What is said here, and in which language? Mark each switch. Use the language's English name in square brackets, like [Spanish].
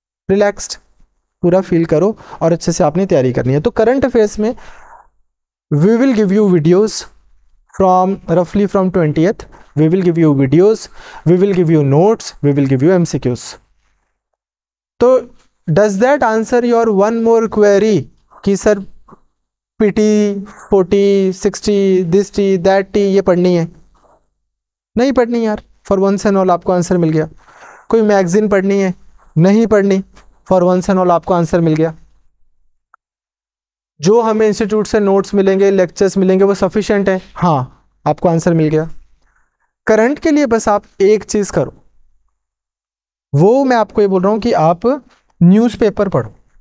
[Hindi] Relaxed पूरा feel करो और अच्छे से आपने तैयारी करनी है। तो करंट अफेयर्स में [English] We will give you videos from roughly from 20th, we will give you videos, we will give you notes, we will give you MCQs. तो does that answer your one more query [Hindi] कि sir [English] PT 40 60 this T that T [Hindi] ये पढ़नी है? नहीं पढ़नी यार, [English] for once and all [Hindi] आपको answer मिल गया। कोई मैगजीन पढ़नी है? नहीं पढ़नी, [English] for once and all [Hindi] आपको आंसर मिल गया। जो हमें इंस्टीट्यूट से नोट्स मिलेंगे, लेक्चर्स मिलेंगे, वो सफिशिएंट है? हाँ, आपको आंसर मिल गया। करंट के लिए बस आप एक चीज करो, वो मैं आपको ये बोल रहा हूं कि आप न्यूज़पेपर पढ़ो।